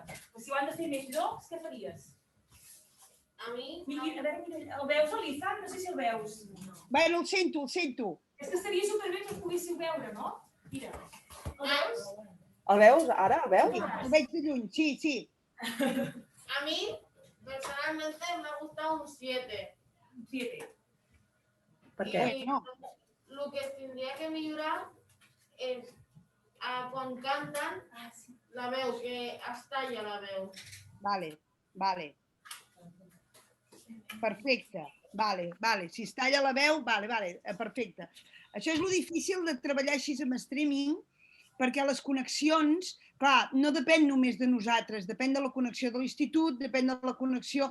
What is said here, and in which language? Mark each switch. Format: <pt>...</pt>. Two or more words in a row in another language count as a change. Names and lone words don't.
<ca>Si ho han de fer més llocs, què faries? A mi... A veure, el veus, l'Izan? No sé si el veus. Bueno, el sento. És que estaria superbé que el poguéssiu veure, no? Mira, el veus? El veus, ara? El veus? El veig de lluny, sí.</ca> <es>A mí, personalmente, me ha gustado un 7. Un 7.</es> <ca>Per què? No.</ca> <es>Lo que tendría que mejorar es cuando cantan</es> <ca>la veu,</ca> <es>que hasta ya</es> <ca>la veu. Vale. Perfecte. Vale. Si es talla la veu, vale. Perfecte. Això és lo difícil de treballar així amb streaming, perquè les connexions, clar, no depèn només de nosaltres, depèn de la connexió de l'institut, depèn de la connexió...</ca>